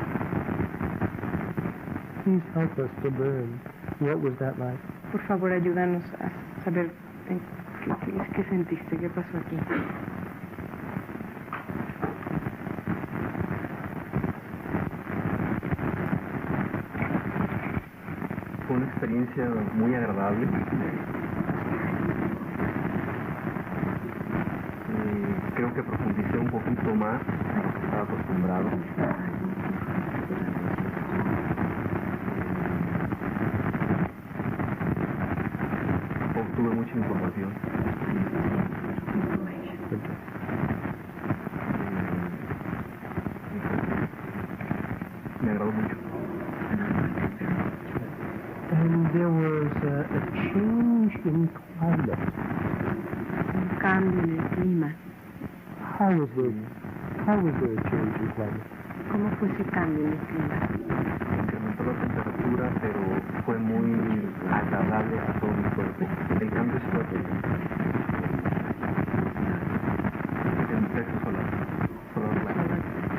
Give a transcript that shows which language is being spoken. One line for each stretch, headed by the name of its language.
English: please help us to learn what was that like?
Spanish: Por favor, ayúdanos a saber qué sentiste, qué pasó aquí. Fue una experiencia muy agradable. Creo que profundicé un poquito más de lo que estaba acostumbrado. Obtuve mucha información. Me agradó mucho.
English: And there was a change in climate.
Spanish: Un cambio en el clima.
English: How was there a change in climate?
Spanish: ¿Cómo fue ese cambio en el clima? Incrementó la temperatura, pero fue muy agradable a todo mi cuerpo. El cambio es fuerte. El efecto solar blanco.